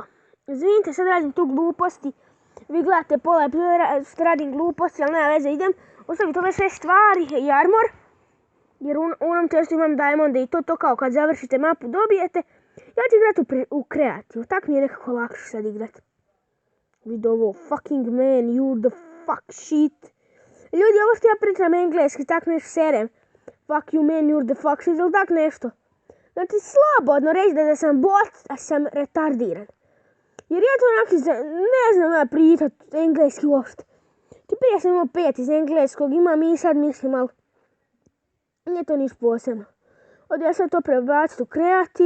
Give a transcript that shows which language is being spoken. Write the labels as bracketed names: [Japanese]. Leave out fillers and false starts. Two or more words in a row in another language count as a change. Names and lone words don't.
[Croatian] Izvinite, sad radim tu gluposti. Vi gledate pola epizoda što radim gluposti, ali nema veze, idem ostaviti ove sve stvari i armor. Jer u onom testu imam diamonde i to kao kad završite mapu dobijete. Ja ću igrati u kreativu, tak mi je nekako lakše sad igrat. Vidio ovo, [English] fucking man, you're the fuck shit. [Croatian] Ljudi, ovo što ja pričam engleski, tak nešto serem. [English] Fuck you man, you're the fuck shit, [Croatian] ili tak nešto. Znači, slobodno reći da sam bot, a sam retardiran. Jer ja to onako ne znam ja pričat engleski uopšte. Prije sam imao 5 iz engleskog, imam i sad mislim, ali nije to niš posebno. Ovdje ja sad to prebaciti u kreativ.